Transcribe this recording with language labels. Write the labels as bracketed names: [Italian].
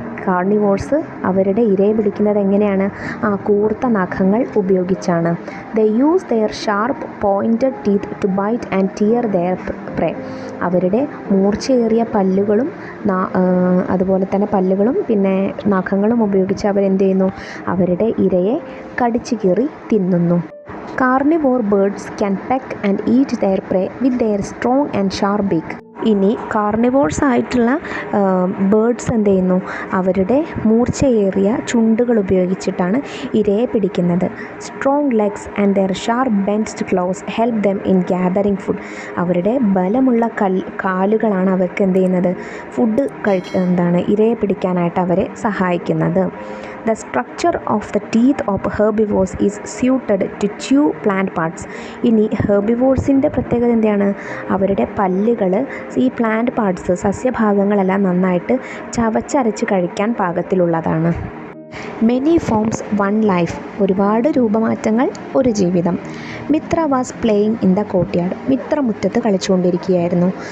[Malayalam] Carnivores അവരുടെ ഇരയെ പിടിക്കുന്നത് എങ്ങനെയാണ്? കൂർത്ത നഖങ്ങൾ ഉപയോഗിച്ചാണ്. [English] They use their sharp pointed teeth to bite and tear their prey. [Malayalam] അവരുടെ മൂർച്ചയേറിയ പല്ലുകളും അതുപോലെ തന്നെ പല്ലുകളും പിന്നെ നഖങ്ങളും ഉപയോഗിച്ച് അവരെന്ത് ചെയ്യുന്നു? അവരുടെ ഇരയെ കടിച്ചു കീറി തിന്നുന്നു. [English] Carnivore birds can peck and eat their prey with their strong and sharp beak. [Malayalam] ഇനി കാർണിവോർസ് ആയിട്ടുള്ള ബേർഡ്സ് എന്ത് ചെയ്യുന്നു? അവരുടെ മൂർച്ചയേറിയ ചുണ്ടുകൾ ഉപയോഗിച്ചിട്ടാണ് ഇരയെ പിടിക്കുന്നത്. [English] Strong legs and their sharp bent claws help them in gathering food. [Malayalam] അവരുടെ ബലമുള്ള കാലുകളാണ് അവർക്ക് എന്ത് ചെയ്യുന്നത്? ഫുഡ് ഇരയെ പിടിക്കാനായിട്ട് അവരെ സഹായിക്കുന്നത്. [English] The structure of the teeth of herbivores is suited to chew plant parts. [Malayalam] ഇനി ഹെർബിവോർസിൻ്റെ പ്രത്യേകത എന്താണ്? അവരുടെ പല്ലുകൾ ഈ പ്ലാന്റ് പാർട്സ് സസ്യഭാഗങ്ങളെല്ലാം നന്നായിട്ട് ചവച്ചരച്ച് കഴിക്കാൻ പാകത്തിലുള്ളതാണ്. [English] Many forms one life. [Malayalam] ഒരുപാട് രൂപമാറ്റങ്ങൾ, ഒരു ജീവിതം. [English] Mitra was playing in the courtyard. [Malayalam] Mitra മുറ്റത്ത് കളിച്ചുകൊണ്ടിരിക്കുകയായിരുന്നു.